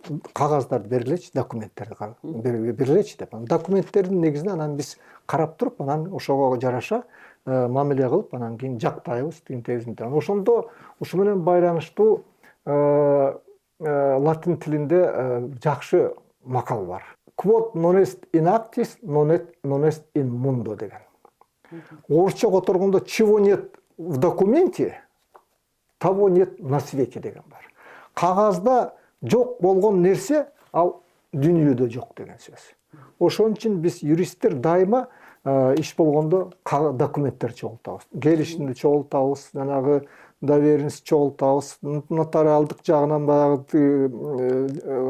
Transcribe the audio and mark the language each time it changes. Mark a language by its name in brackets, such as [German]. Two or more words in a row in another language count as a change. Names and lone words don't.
[Kyrgyz] Кагаздарды бергилечи, документтерди бергилечи деп. Документтердин негизинде анан биз карап туруп, анан ошого жараша мамиле кылып, анан кийин жактайбыз, тегинтегизинде. Ошондо ушу менен байланыштуу латын тилинде жакшы макал бар. [Latin] Quod non est in actis, non est in mundo деген. [Kyrgyz] Орусча которгондо [Russian] чего нет в документе, того нет на свете [Kyrgyz] деген бар. Кагазда жок болгон нерсе ал дүйнөдө жок деген сөз. Ошон үчүн биз юристтер дайыма иш болгондо документтер чогултабыз. Келишимди чогултабыз, жанагы доверенность чогултабыз, нотариалдык жагынан баягы катталган эмесин.